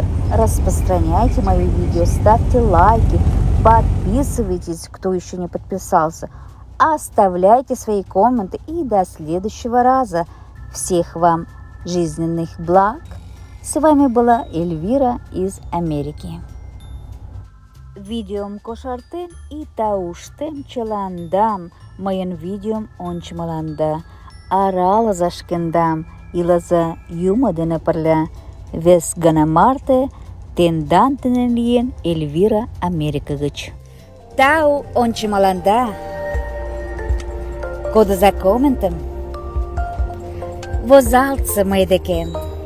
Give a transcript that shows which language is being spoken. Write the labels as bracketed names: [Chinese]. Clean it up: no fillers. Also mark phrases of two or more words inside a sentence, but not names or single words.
[Russian] Распространяйте мои видео, ставьте лайки, подписывайтесь, кто еще не подписался, оставляйте свои комменты и до следующего раза. Всех вам жизненных благ. С вами была Эльвира из Америки. [Mari] Видеом кошартен и тауштем челандам, моен видеом ончмаланда, арала зашкендам, илаза юмадена парля, вес ганамарте, тендантенен Эльвира Америка гыч. Тау ончмаланда, кода за комментом, возалца майдекен.